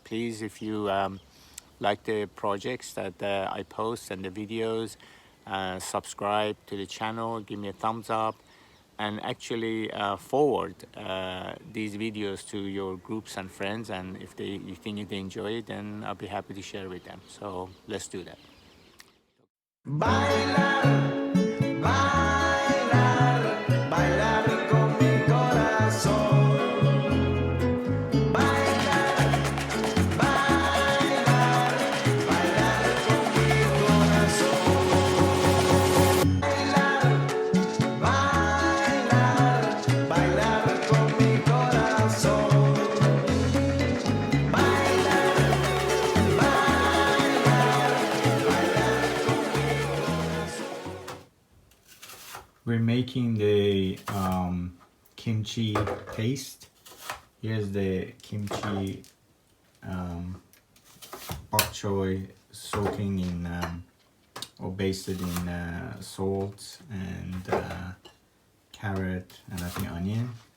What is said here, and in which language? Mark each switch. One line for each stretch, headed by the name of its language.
English: Please, if you like the projects that I post and the videos, subscribe to the channel, give me a thumbs up, and actually forward these videos to your groups and friends, and if you think they enjoy it, then I'll be happy to share with them. So let's do that.
Spanish: Bailar, bailar, bailar con mi corazón. Bailar, bailar, bailar con mi corazón. Bailar, bailar, bailar con mi corazón. Bailar, bailar, bailar con mi corazón.
English: We're making the kimchi paste. Here's the kimchi bok choy soaking in or basted in salt and carrot and I think onion.